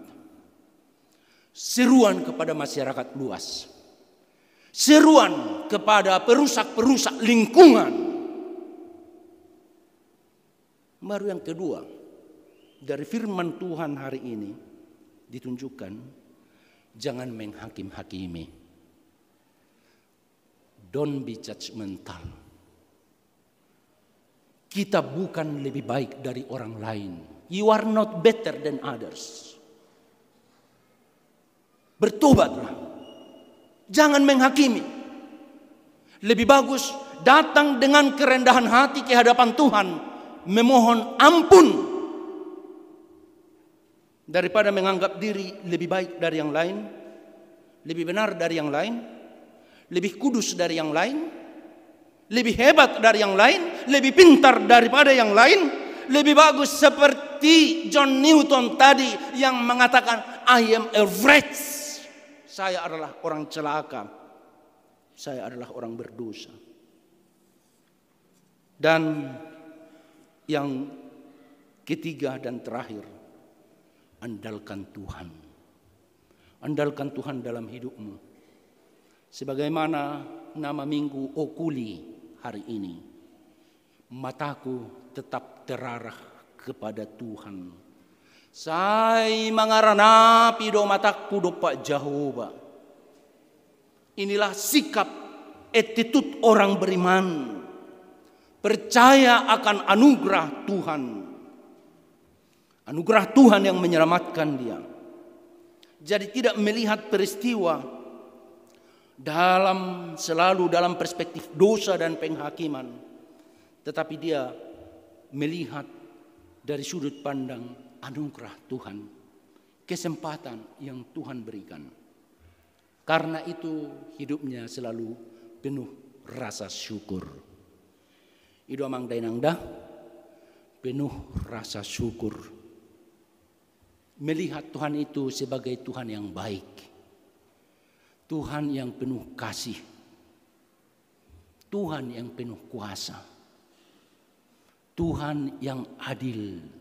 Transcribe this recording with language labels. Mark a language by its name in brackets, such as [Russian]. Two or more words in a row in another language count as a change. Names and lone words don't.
[Indonesian] Seruan kepada masyarakat luas. Seruan kepada perusak-perusak lingkungan. Baru yang kedua, dari firman Tuhan hari ini ditunjukkan, jangan menghakim-hakimi. [English] Don't be judgmental. [Indonesian] Kita bukan lebih baik dari orang lain. [English] You are not better than others. [Indonesian] Bertobatlah. Jangan menghakimi. Lebih bagus datang dengan kerendahan hati ke hadapan Tuhan, memohon ampun, daripada menganggap diri lebih baik dari yang lain, lebih benar dari yang lain, lebih kudus dari yang lain, lebih hebat dari yang lain, lebih pintar daripada yang lain. Lebih bagus seperti John Newton tadi yang mengatakan, [English] I am a wretch. [Indonesian] Saya adalah orang celaka. Saya adalah orang berdosa. Dan yang ketiga dan terakhir, andalkan Tuhan. Andalkan Tuhan dalam hidupmu. Sebagaimana nama minggu Okuli hari ini, mataku tetap terarah kepada Tuhan. [Batak Toba] Sai mangaranapi do mataku do Pak Jehovah. [Indonesian] Inilah sikap attitude orang beriman. Percaya akan anugerah Tuhan. Anugerah Tuhan yang menyelamatkan dia. Jadi tidak melihat peristiwa selalu dalam perspektif dosa dan penghakiman. Tetapi dia melihat dari sudut pandang anugerah Tuhan, kesempatan yang Tuhan berikan. Karena itu hidupnya selalu penuh rasa syukur. [Batak Toba] Ido amang dainangda [Indonesian] penuh rasa syukur. Melihat Tuhan itu sebagai Tuhan yang baik. Tuhan yang penuh kasih. Tuhan yang penuh kuasa. Tuhan yang adil.